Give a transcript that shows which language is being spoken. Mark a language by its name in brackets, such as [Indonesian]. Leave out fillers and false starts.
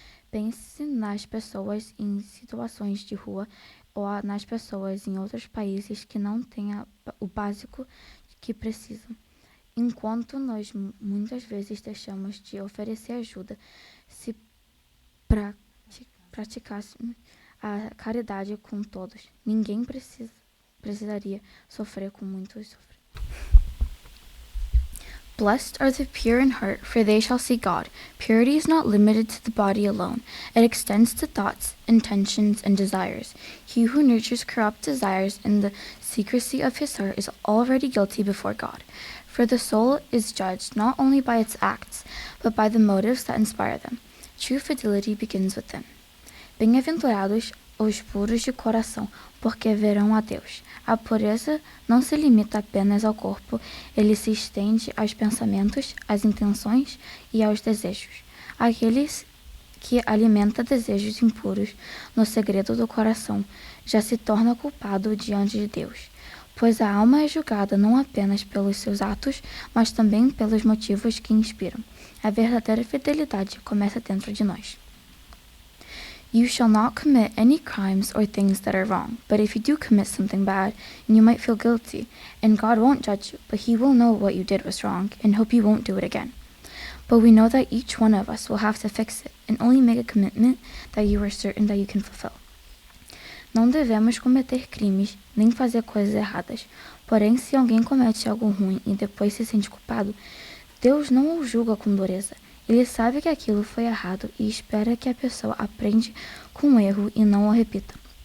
[Portuguese] Pense nas pessoas em situações de rua ou nas pessoas em outros países que não têm o básico que precisam. Enquanto nós muitas vezes deixamos de oferecer ajuda, se praticássemos a caridade com todos, ninguém precisaria sofrer com muitos sofrer. [English] Blessed are the pure in heart, for they shall see God. Purity is not limited to the body alone. It extends to thoughts, intentions, and desires. He who nurtures corrupt desires in the secrecy of his heart is already guilty before God. For the soul is judged not only by its acts, but by the motives that inspire them. True fidelity begins within. [Portuguese] Bem-aventurados os puros de coração, porque verão a Deus. A pureza não se limita apenas ao corpo, ele se estende aos pensamentos, às intenções e aos desejos. Aqueles que alimenta desejos impuros no segredo do coração já se torna culpado diante de Deus, pois a alma é julgada não apenas pelos seus atos, mas também pelos motivos que inspiram. A verdadeira fidelidade começa dentro de nós. [English] You shall not commit any crimes or things that are wrong, but if you do commit something bad, and you might feel guilty, and God won't judge you, but he will know what you did was wrong, and hope you won't do it again. But we know that each one of us will have to fix it, and only make a commitment that you are certain that you can fulfill. [Portuguese] Não devemos cometer crimes, nem fazer coisas erradas. Porém, se alguém comete algo ruim e depois se sente culpado, Deus não o julga com dureza. Ele sabe que aquilo foi errado e espera que a pessoa aprenda com o erro e não o repita.